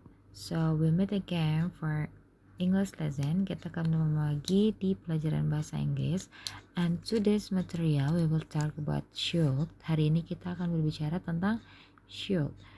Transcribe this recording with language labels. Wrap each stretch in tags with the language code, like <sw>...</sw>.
<en>So we meet again for English lesson.</en> <id>Kita akan lagi di pelajaran bahasa Inggris.</id> <en>And today's material we will talk about should.</en> <id>Hari ini kita akan berbicara tentang should.</id>